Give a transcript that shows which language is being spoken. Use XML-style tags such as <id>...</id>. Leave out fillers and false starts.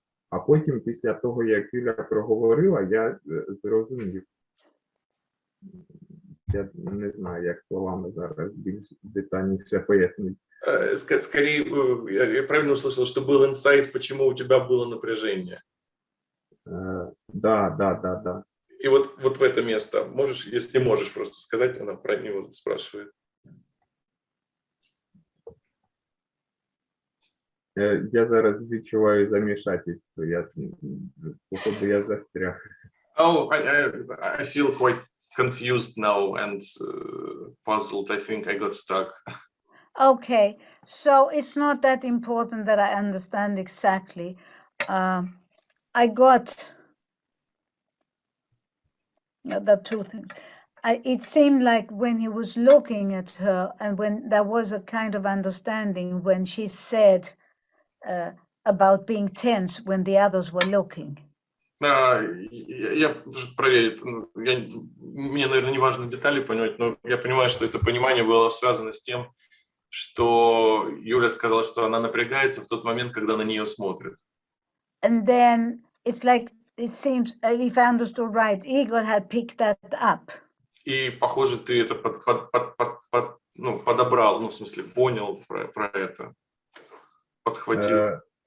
<uk>А потім, після того, як Юля проговорила, я зрозумів. Я не знаю, як словами зараз більш детальніше пояснити.</uk> <ru>Скорее, я правильно услышал, что был инсайт, почему у тебя было напряжение. Да. И вот в это место можешь, если можешь просто сказать, она про него спрашивает.</ru> <uk>Я зараз відчуваю замішательство. Походу, я застряг.</uk> <en>Oh, I feel quite confused now and puzzled. I think I got stuck. Okay, so it's not that important that I understand exactly. I got the two things. It seemed like when he was looking at her, and when there was a kind of understanding when she said about being tense when the others were looking.</en> <ru>Я должен проверить. Мне, наверное, не важно детали понимать, но я понимаю, что это понимание было связано с тем, что Юля сказала, что она напрягается в тот момент, когда на нее смотрят.</ru> <en>And then it's like, it seems, if I understood right, Igor had picked that up.</en> <ru>И, похоже, ты это подобрал, в смысле, понял про это, подхватил.</ru>